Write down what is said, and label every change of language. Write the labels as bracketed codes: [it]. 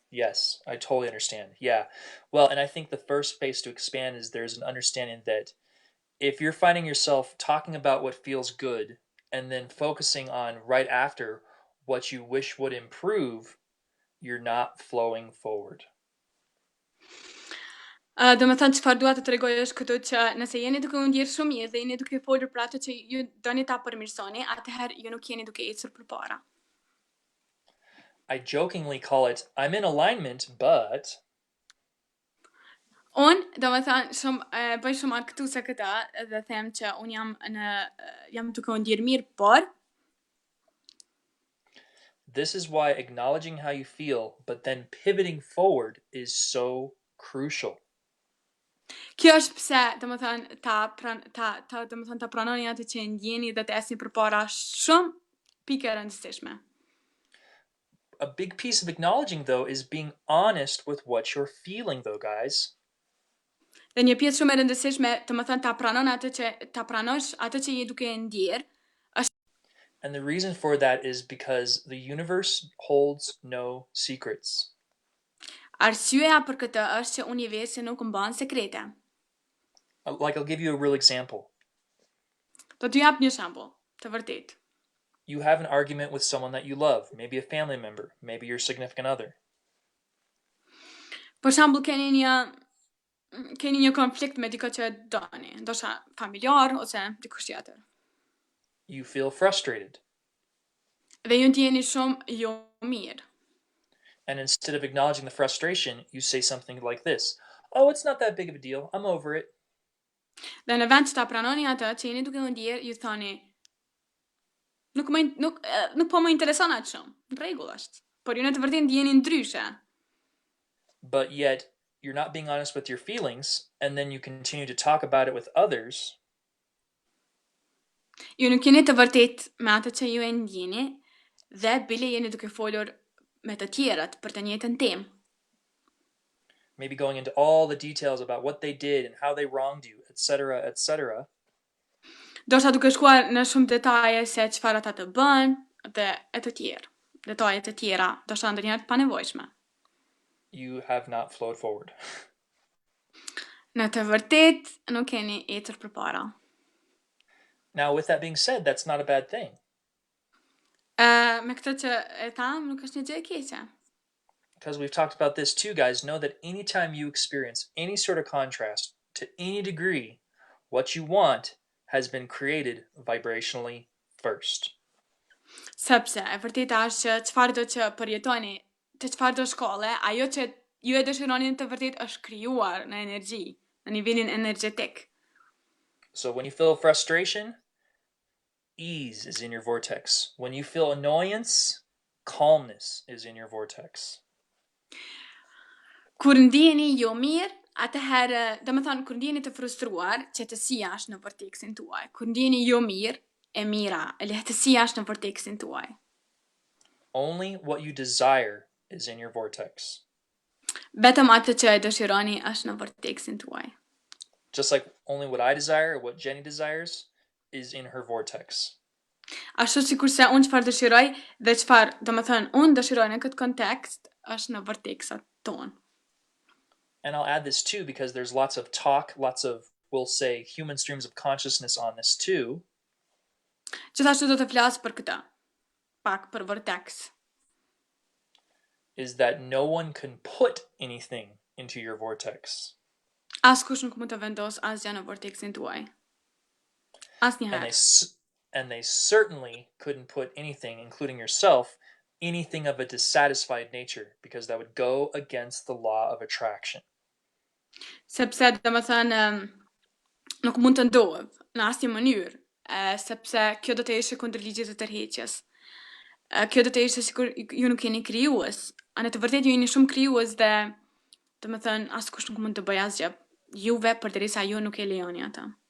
[en] Yes, I totally understand. Yeah. Well, and I think the first space to expand is there's an understanding that if you're finding yourself talking about what feels good and then focusing on right after what you wish would improve, you're not flowing forward. [sq] Do të thënë çfarë dua të tregoj është këtu që nëse jeni duke u ndjerë shumë mirë dhe jeni duke folur për atë që ju doni ta përmirësoni, atëherë ju nuk jeni duke ecur përpara. [en] I jokingly call it I'm in alignment, but [sq] Do të thënë bëj shumë argëtuese këta dhe them që un jam duke u ndjerë mirë, por [en] this is why acknowledging how you feel but then pivoting forward is so crucial. [sq] Kjo është pse, domethënë, ta pranoni atë që ndjeni dhe të esni përpara shumë pikë e rëndësishme. [en] A big piece of acknowledging, though, is being honest with what you're feeling, though, guys. [sq] Dhe një pjesë shumë e rëndësishme, domethënë ta pranosh atë që je duke ndjer. [en] And the reason for that is because the universe holds no secrets. [sq] Arsyeja për këtë është që universi nuk mban sekrete. [en] Like, I'll give you a real example. [sq] Do t'ju jap një shembull, të vërtetë. [en] You have an argument with someone that you love, maybe a family member, maybe your significant other. [sq] Për shembull, keni një konflikt me dikë që doni, ndoshta familjar ose dikush tjetër. [en] You feel frustrated. [sq] Dhe ju ndjeni shumë jo mirë. [en] And instead of acknowledging the frustration, you say something like this. Oh, it's not that big of a deal. I'm over it. [sq] Dhe në vend që ta pranoni atë që jeni duke u ndjer, ju thoni nuk po më intereson atë shumë. Në rregull është. Por ju në të vërtetë ndjeni ndryshe. [en] But yet you're not being honest with your feelings, and then you continue to talk about it with others. [sq] Ju nuk jeni të vërtetë me atë që ju e ndjeni dhe bile jeni duke folur me të tjerat për të njëjtën temë. [en] Maybe going into all the details about what they did and how they wronged you, etc., etc. [sq] Doshta duke shkuar në shumë detaje se çfarë ata të bën dhe e të tjerë. Detaje të tjera, doshta ndonjëherë të panevojshme. [en] You have not flowed forward. [sq] Në të vërtetë nuk keni ecur përpara. [en] Now, with that being said, that's not a bad thing. [sq] Me këtë që e tham, nuk është një gjë e keqe. [en] Because we've talked about this too, guys. Know that anytime you experience any sort of contrast to any degree, what you want has been created vibrationally first. [sq] Sepse e vërteta është që çfarë do që përjetoni, të çfarë do shkolle, ajo që ju e dëshironi të vërtetë është krijuar në energji, në nivelin energjetik. [en] So when you feel frustration, ease is in your vortex. When you feel annoyance, calmness is in your vortex. [sq] Kur ndjeni jo mirë, atëherë, domethënë kur ndjeni të frustruar, qetësia është në vorteksin tuaj. Kur ndjeni jo mirë, e mira, e lehtësia është në vorteksin tuaj. [en] Only what you desire is in your vortex. [sq] Vetëm atë që e dëshironi është në vorteksin tuaj. [en] Just like only what I desire or what Jenny desires is in her vortex. [sq] Ashtu sikur se unë çfarë dëshiroj dhe çfarë, domethënë, unë dëshiroj në këtë kontekst është në vorteksat tonë. [en] And I'll add this too because there's lots of talk, lots of, we'll say, human streams of consciousness on this too. [sq] Gjithashtu do të flas për këtë, pak për vortex. [en] Is that no one can put anything into your vortex. [sq] Askush nuk mund të vendos asgjë në vorteksin tuaj. Asnjëherë. [en] And they certainly couldn't put anything, including yourself, anything of a dissatisfied nature, because that would go against the law of attraction. [sq] Sepse domethënë nuk mund të ndodh në asnjë mënyrë, sepse kjo do të ishte kundër ligjit të tërheqjes. Kjo do të ishte sikur ju nuk jeni krijues. Në të vërtetë ju jeni shumë krijues dhe domethënë askush nuk mund të bëjë asgjë juve përderisa ju nuk e lejoni atë.